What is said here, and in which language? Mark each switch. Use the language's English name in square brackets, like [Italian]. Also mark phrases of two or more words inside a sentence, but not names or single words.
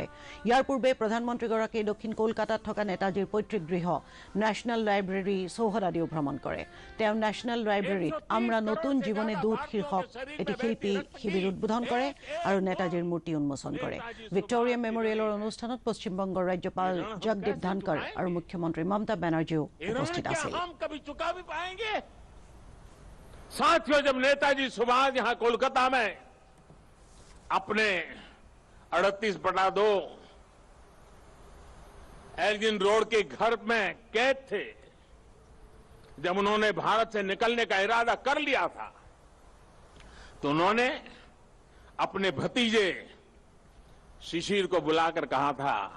[Assamese] ইয়াৰ পূৰ্বে প্ৰধানমন্ত্ৰীগৰাকীয়ে দক্ষিণ কলকাতাত থকা নেতাজীৰ পৈতৃক গৃহ ন্যাশনাল লাইব্ৰেৰী চৌহদ আদিও ভ্ৰমণ কৰে। তেওঁ ন্যাশনাল লাইব্ৰেৰীত আমরা নতুন জীবনে দূত শীৰ্ষক এটি শিল্পী শিবিৰ উদ্বোধন কৰে আৰু নেতাজীৰ মূৰ্তি উন্মোচন কৰে। ভিক্টোৰিয়া মেমৰিয়েলৰ অনুষ্ঠানত পশ্চিমবংগৰ ৰাজ্যপাল জগদীপ ধনখড় আৰু মুখ্যমন্ত্ৰী মমতা বেনাৰ্জীও উপস্থিত আছিল। [Hindi] साथियों, जब नेताजी सुभाष यहां कोलकाता में अपने 38/2 एल्गिन रोड के घर में कैद थे, जब उन्होंने भारत से निकलने का इरादा कर लिया था, तो उन्होंने अपने भतीजे शिशिर को बुलाकर कहा था,